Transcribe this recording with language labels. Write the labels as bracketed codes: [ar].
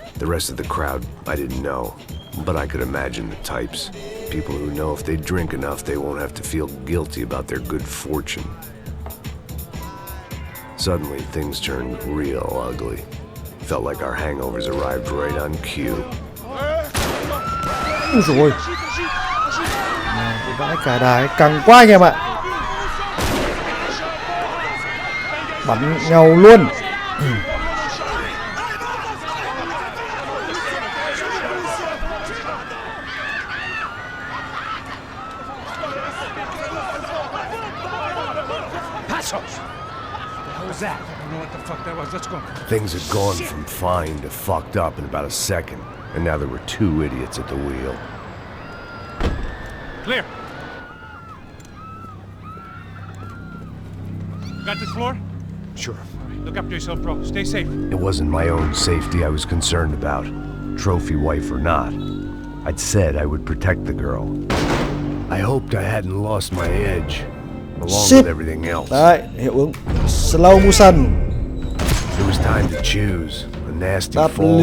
[en] The rest of the crowd, I didn't know, but I could imagine the types. People who know if they drink enough, they won't have to feel guilty about their good fortune. Suddenly, things turned real ugly. Felt like our hangovers arrived right on cue. [vi] Ui dồi ôi. Vãi cả đài, căng quá anh em ạ. Bắn nhau luôn. [en] Passos! What was that? I don't know what the fuck that was. Let's go. Things had gone from fine to fucked up in about a second, and now there were two idiots at the wheel. Clear. Got this floor? Sure. Look after yourself, bro. Stay safe. It wasn't my own safety I was concerned about, trophy wife or not. I'd said I would protect the girl. I hoped I hadn't lost my edge, along with everything else. [vi] Đấy, hiệu ứng slow motion. [en] It was time to choose a nasty fall or a